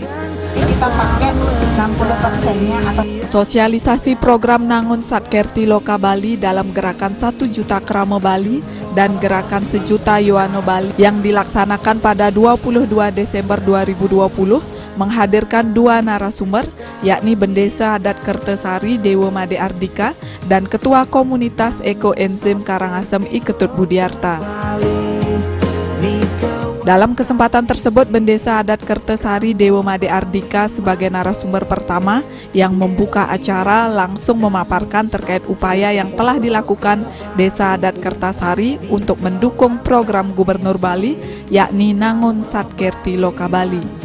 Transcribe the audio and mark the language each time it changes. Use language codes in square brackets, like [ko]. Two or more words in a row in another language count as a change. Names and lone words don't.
[id] Kita pakai 60%-nya atau sosialisasi program Nangun Satkerti Loka Bali dalam gerakan 1 Juta Kramo Bali dan gerakan 1 Juta Yoano Bali yang dilaksanakan pada 22 Desember 2020 menghadirkan 2 narasumber, yakni Bendesa Adat Kertesari Dewa Made Ardika dan Ketua Komunitas Ekoenzim Karangasem I Ketut Budiarta. Dalam kesempatan tersebut, Bendesa Adat Kertesari Dewa Made Ardika sebagai narasumber pertama yang membuka acara langsung memaparkan terkait upaya yang telah dilakukan Desa Adat Kertasari untuk mendukung program Gubernur Bali, yakni Nangun Satkerti Loka Bali.